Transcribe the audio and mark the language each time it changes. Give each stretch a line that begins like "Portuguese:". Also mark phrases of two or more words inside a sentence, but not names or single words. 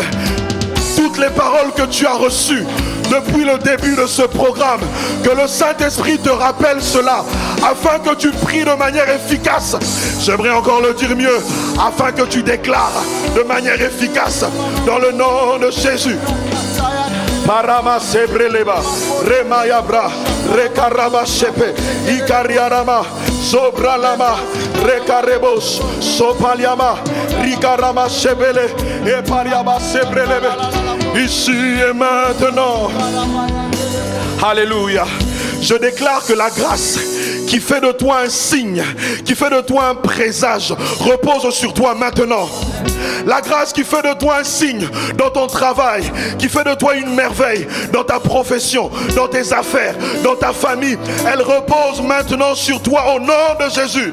French: Toutes les paroles que tu as reçues depuis le début de ce programme, que le Saint-Esprit te rappelle cela, afin que tu pries de manière efficace. J'aimerais encore le dire mieux, afin que tu déclares de manière efficace, dans le nom de Jésus. Parama sebreleba, remayabra, rekaraba shepe, ikariarama, sobralama, rekarebos, sopaliama, rikarama shebele, et pariama sebrelebe. Ici et maintenant. Alléluia. Je déclare que la grâce qui fait de toi un signe, qui fait de toi un présage, repose sur toi maintenant. La grâce qui fait de toi un signe dans ton travail, qui fait de toi une merveille dans ta profession, dans tes affaires, dans ta famille, elle repose maintenant sur toi au nom de Jésus.